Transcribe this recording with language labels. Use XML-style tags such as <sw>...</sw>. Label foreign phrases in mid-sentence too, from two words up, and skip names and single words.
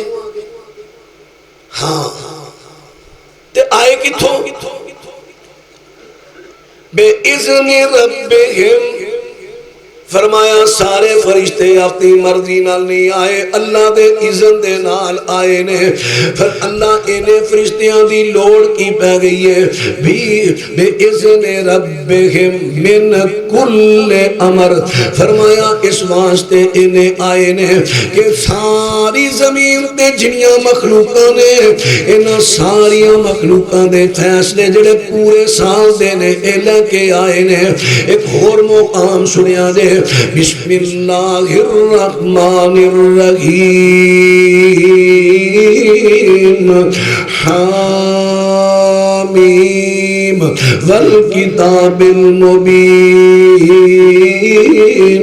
<pa>ہاں تے آئے کتھوں؟</pa> <ar>بے اذن ربہم.</ar> <pa>فرمایا سارے فرشتے اپنی مرضی نال نہیں آئے, اللہ دے اذن دے نال آئے نے. پھر اللہ انہیں فرشتیاں دی لوڑ کی پہ گئی ہے بھی</pa> <ar>بے اذن ربہم من کل امر.</ar> <pa>فرمایا اس واسطے انہیں آئے نے کہ ساری زمین تے جنیاں مخلوقاں نے انہاں ساریاں مخلوقاں دے فیصلے جڑے پورے سال دے نے اے کے آئے نے. ایک اور مقام سنیا دے</pa> <ar>بسم اللہ الرحمن الرحیم حامیم والکتاب المبین.</ar>